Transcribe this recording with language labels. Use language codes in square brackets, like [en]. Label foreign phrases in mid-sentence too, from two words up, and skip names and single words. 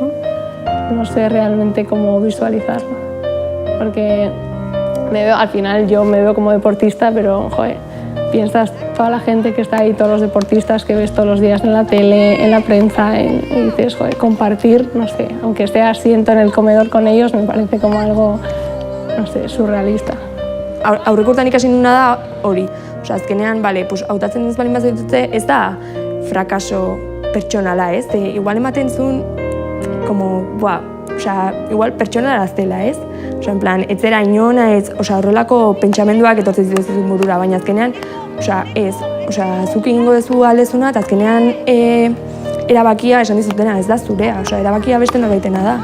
[es] No sé realmente cómo visualizarlo, porque al final yo me veo como deportista, pero joder, piensas toda la gente que está ahí, todos los deportistas que ves todos los días en la tele, en la prensa, y dices, joder, compartir, no sé, aunque esté asiento en el comedor con ellos, me parece como algo, no sé, surrealista. [eu] Aurrekurtan ikasi nuna da hori. Osea, azkenean, bale, pues, hautatzen ez balin bazitute, ez da frakaso pertsonala, ez? Igual ematen zuen, [es] como, osea, [eu] igual pertsonala zela, ez? [es] Osea, en plan, [eu] ez zera inona, ez, osea, horrelako pentsamenduak etortzen zituzun burura, baina azkenean, osea, ez, osea, zuk egingo duzu aldezuna, eta azkenean erabakia esan dizutena, ez da zurea, osea, erabakia beste norbaitena da.